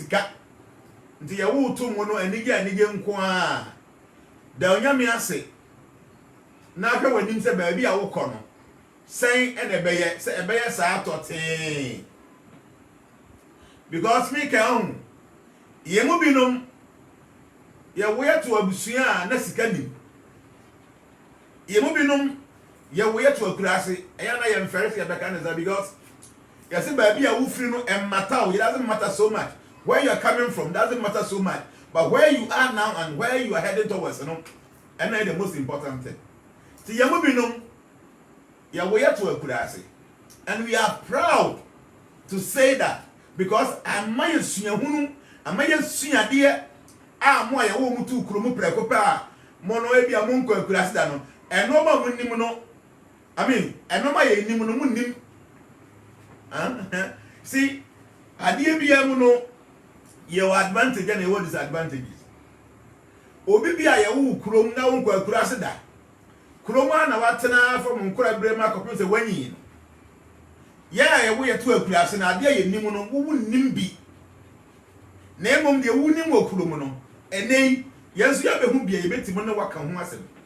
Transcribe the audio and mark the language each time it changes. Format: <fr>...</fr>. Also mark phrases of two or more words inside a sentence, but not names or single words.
<ak>sika nti ye wo tu mu no anige nko a da onyame ase na hwɛ wanim sɛ baabi a wo kɔ no sɛn ene bɛyɛ sɛ ɛbɛyɛ saa tɔtee because me ka ye mu binom ye wo ye to abusua na sika nim ye mu binom ye wo ye to akurase eya na ye mfere se beka na</ak> <en>because you see baby</en> <ak>a wo free</ak> <en>no matter, it doesn't matter so much where you are coming from, doesn't matter so much, but where you are now and where you are heading towards, and that's the most important thing.</en> <ak>So ye mu binom ye wo ye to akurase,</ak> <en>and we are proud to say that because</en> <ak>amaye suahunu amaye suade a mo aye wo mutu kuromu preko pa mo no e bia mo nko akurase da no enoma mo nim no</ak> <en>I mean</en> <ak>enoma ye nim no mo nim see ade bia mu no ye</ak> <en>advantage and</en> <ak>ye disadvantages obi bia ye wo kurom na wo nko akurase da kurom na watena from nkora brema kopem se wanyi yeah ye wo ye to akurase na ade ye nim no wo nim bi na emom de wo nim wo kurom no enei yesu ya behu bia ye betimo ne waka ho asem</ak>